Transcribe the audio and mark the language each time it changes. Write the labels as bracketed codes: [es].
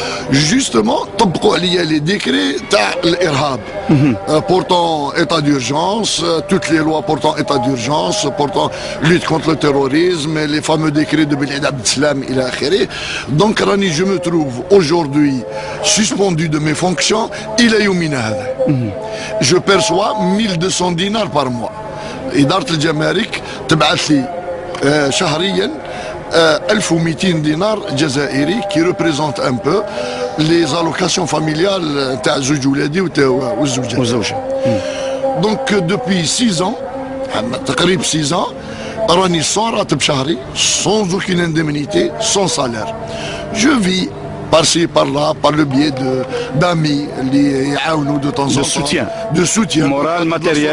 [fr] Justement, [ar] طبقوا عليا [fr] les décrets [ar] تاع الإرهاب [fr] portant état d'urgence, toutes les lois portant état d'urgence, portant lutte contre le terrorisme, les fameux décrets de Beled Abdeslam [ar] إلى آخره. [fr] Donc [ar] راني [fr] je me trouve aujourd'hui suspendu de mes fonctions [ar] إلى يومنا هذا. [fr] Je perçois 1200 dinars par mois. [ar] إدارة الجمارك تبعث لي شهريا 1200 دينار جزائري [fr] qui représente un peu les allocations familiales [ar] تاع زوج ولادي والزوجة. [fr] Donc depuis 6 ans, [ar] تقريبا [fr] 6 ans, [ar] راني [fr] sans [ar] راتب شهري, [fr] sans aucune indemnité, sans salaire. Je vis par-ci, par-là, par le biais d'amis, de temps en temps. De soutien. Moral, matériel.